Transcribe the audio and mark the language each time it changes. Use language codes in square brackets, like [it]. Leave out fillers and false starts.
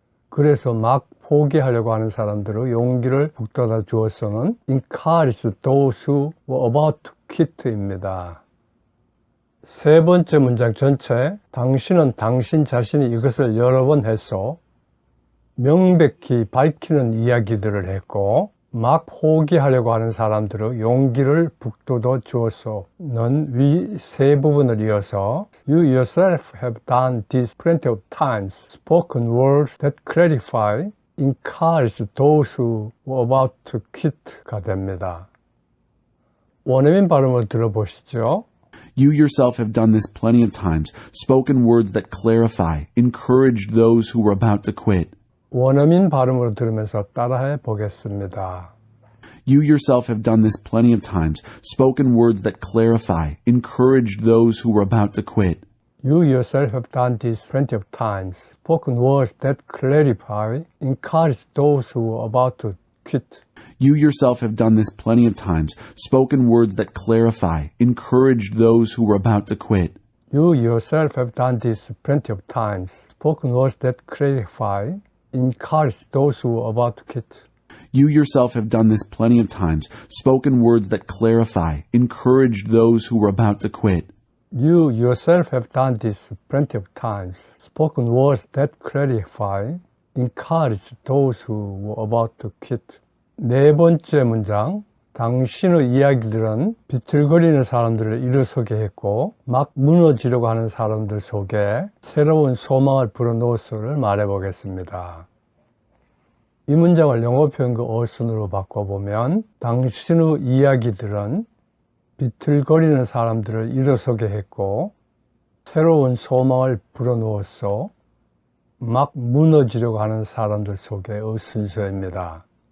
[ko] 그래서 막 포기하려고 하는 사람들의 용기를 북돋아 주었소는 [en] encouraged those who were about to quit [ko] 입니다. 세 번째 문장 전체 당신은 당신 자신이 이것을 여러 번 했소 명백히 밝히는 이야기들을 했고 막 포기하려고 하는 사람들의 용기를 북돋워 주었소는 위 세 부분을 이어서 [en] You yourself have done this plenty of times, spoken words that clarify, encourage those who were about to quit가 [ko] 됩니다. 원어민 발음을 들어보시죠. [en] You yourself have done this plenty of times, spoken words that clarify, encouraged those who were about to quit. [ko] 원어민 발음으로 들으면서 따라해 보겠습니다. [en] You yourself have done this plenty of times, spoken words that clarify, encouraged those who were about to quit. You yourself have done this plenty of times, spoken words that clarify, encourage those who are about to quit. You yourself have done this plenty of times, spoken words that clarify, encouraged those who were about to quit. You yourself have done this plenty of times, spoken words that clarify, encourage those who are about to quit. You yourself have done this plenty of times, spoken words that clarify, encouraged those who were about to quit. You yourself have done this plenty of times, spoken words that clarify, encourage those who were about to quit. [ko] 네 번째 문장, 당신의 이야기들은 비틀거리는 사람들을 일어서게 했고 막 무너지려고 하는 사람들 속에 새로운 소망을 불어넣었소를 말해보겠습니다. 이 문장을 영어 표현과 어순으로 바꿔보면 당신의 이야기들은 비틀거리는 사람들을 일어서게 했고 새로운 소망을 불어넣었소 막 무너지려고 하는 사람들 속의 순서입니다.